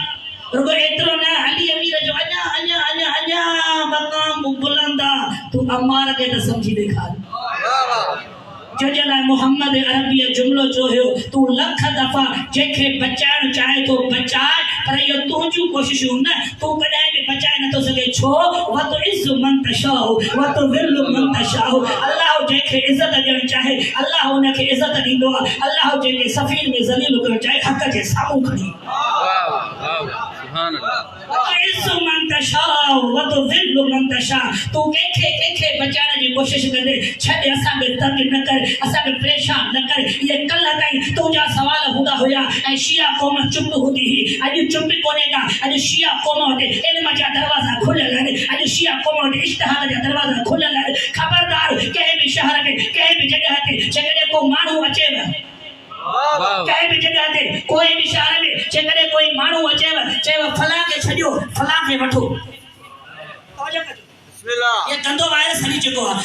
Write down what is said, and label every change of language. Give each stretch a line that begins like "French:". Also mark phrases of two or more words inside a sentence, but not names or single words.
Sindhi: रुगो एतिरो न अली अमीर जो अञा अञा अञा अञा मक़ाम बुलंद आहे। तूं अमार खे त सम्झी ॾेखार जो जे लाइ मुहम्मद अरबी जुमिलो चयो हुयो तूं लख दफ़ा जंहिंखे बचाइण चाहे थो बचाए पर इहो तुंहिंजूं कोशिशूं न तूं कॾहिं बि बचाए नथो सघे।
Arabic: छो وتعز من تشاء وتذل من تشاء.
Sindhi: अल्लाह जंहिंखे इज़त ॾियणु चाहे अल्लाह उनखे इज़त ॾींदो आहे। अल्लाह जंहिंखे सफ़ीर में ज़लील करणु चाहे हक़ जे साम्हूं खणी।
Arabic: تعز من تشاء و تذل من تشاء.
Sindhi: तू कंहिंखे बचाइण जी कोशिश कंदे छॾ असांखे तंग न कर, असांखे परेशान न कर। ये कल ताईं तुंहिंजा सवाल हूंदा हुया ऐं शिया क़ौम चुप हूंदी हुई। अॼु चुप कोन्हे का, अॼु शिया क़ौम वटि इल्म जा दरवाज़ा खुलियल आहिनि, अॼु शिया क़ौम वटि इश्तिहाद जा दरवाज़ा खुलियल आहिनि। ख़बरदार कंहिं बि शहर में कंहिं बि जॻह ते जेकॾहिं को माण्हू अचेव, कंहिं बि जॻह ते कोई बि शहर में जेकॾहिं कोई माण्हू अचेव चएव फलां खे छॾियो फलां खे वठो, ये गंदो वायरस हली चुको आहे।